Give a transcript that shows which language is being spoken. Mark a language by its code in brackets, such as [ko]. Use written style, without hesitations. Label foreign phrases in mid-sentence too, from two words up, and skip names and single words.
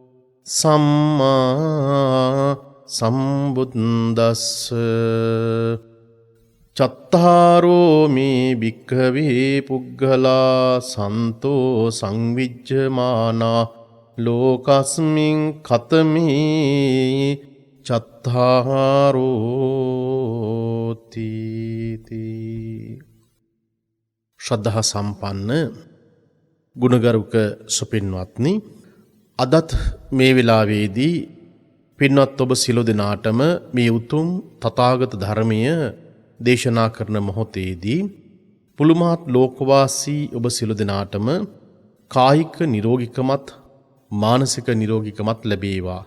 [pi] සම්මා සම්බුද්දස්ස චත්තාරෝ මේ භික්ඛවේ පුග්ගලා සන්තෝ සංවිජ්ජමානා ලෝකස්මින් ඛතමේ චත්තාරෝ තීති. [si] ශ්‍රද්ධා සම්පන්න ගුණගරුක සුපින්වත්නි, අදත් මේ වෙලාවේදී පින්වත් ඔබ සියලු දෙනාටම මේ උතුම් තථාගත ධර්මය දේශනා කරන මොහොතේදී පුළුමාත් ලෝකවාසී ඔබ සියලු දෙනාටම කායික නිරෝගීකමත් මානසික නිරෝගීකමත් ලැබේවා.